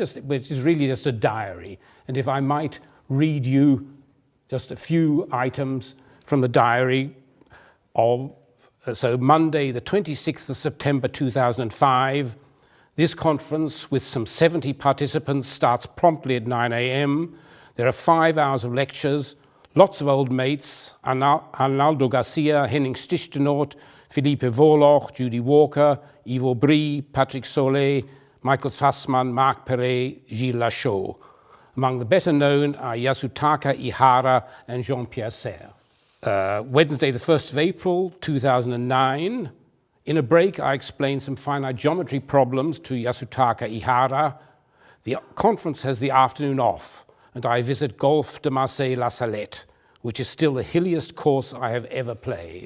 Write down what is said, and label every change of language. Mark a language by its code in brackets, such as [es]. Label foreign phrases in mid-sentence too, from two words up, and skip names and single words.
[en] Which is really just a diary. And if I might read you just a few items from the diary of, so Monday, the 26th of September 2005, this conference with some 70 participants starts promptly at 9 a.m. There are 5 hours of lectures, lots of old mates, Arnaldo Garcia, Henning Stichtenort, Philippe Vorloch, Judy Walker, Yves Aubry, Patrick Solé, Michael Fassmann, Marc Perret, Gilles LACHAUD. Among the better known are Yasutaka Ihara and Jean-Pierre Serre. Wednesday, the 1st of April, 2009. In a break, I explained some finite geometry problems to Yasutaka Ihara. The conference has the afternoon off, and I visit Golfe de Marseille-La Salette, which is still the hilliest course I have ever played.